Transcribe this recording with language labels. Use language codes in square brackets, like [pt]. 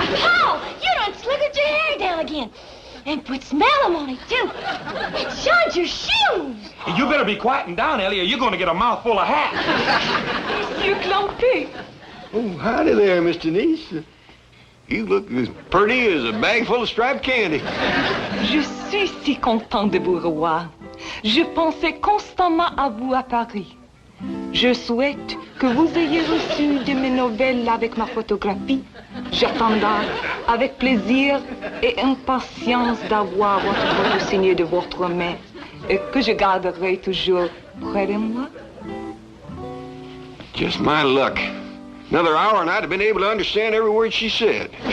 [en] Paul, you done slickered your hair down again. And put smellum on it, too. And shined your shoes. You better be quieting down, Elly, or you're going to get a mouthful of hat. Monsieur Clampett. Oh, howdy there, Miss Denise. You look as pretty as a bag full of striped candy. [fr] Je suis si content de vous revoir. Je pensais constamment à vous à Paris. Je souhaite que vous ayez reçu de mes nouvelles avec ma photographie. J'attendrai avec plaisir et impatience d'avoir votre photo signée de votre main et que je garderai toujours près de moi. [en] Just my luck. Another hour and I'd have been able to understand every word she said.